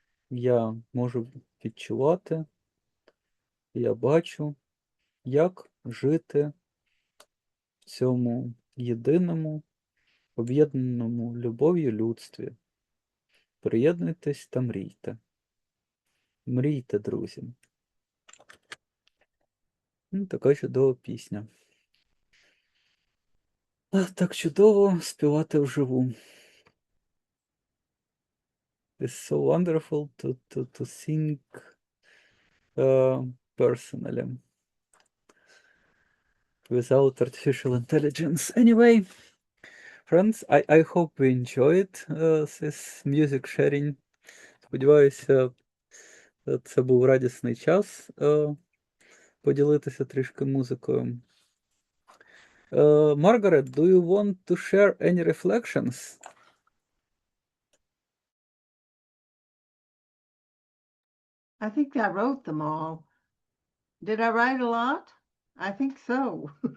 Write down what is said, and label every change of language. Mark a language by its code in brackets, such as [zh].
[uk] Я можу відчувати, я бачу, як жити в цьому єдиному, об'єднаному любов'ю людстві. Приєднуйтесь та мрійте. Мрійте, друзі. Така чудова пісня. Так чудово співати вживу. [en] It's so wonderful to sing personally without artificial intelligence. Anyway, friends, I hope we enjoyed this music sharing. [uk] Сподіваюся, це був радісний час поділитися трішки музикою. [en] Margaret, do you want to share any reflections? I think I wrote them all. Did I write a lot? I think so.